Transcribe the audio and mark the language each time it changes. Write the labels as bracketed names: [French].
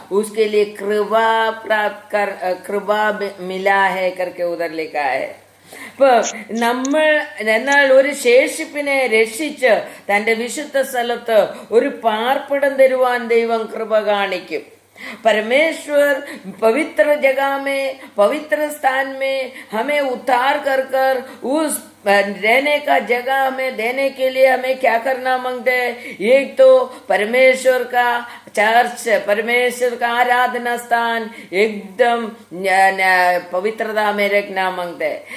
[Hindi] उसके लिए कृपा प्राप्त कर, कृपा मिला है करके उधर लिखा है. [Malayalam] നമ്മൾ എന്നാൽ ഒരു ശേഷിപ്പിനെ രക്ഷിച്ച് തന്റെ വിശുദ്ധ സ്ഥലത്ത് ഒരു പാർപ്പിടം തരുവാൻ ദൈവം കൃപ കാണിക്കും. [Hindi] परमेश्वर पवित्र जगह में, पवित्र स्थान में हमें उद्धार कर कर उस रहने का जगह हमें देने के लिए हमें क्या करना मांगते हैं? एक तो परमेश्वर का चर्च, परमेश्वर का आराधना स्थान एकदम पवित्रता में रखना मांगते हैं.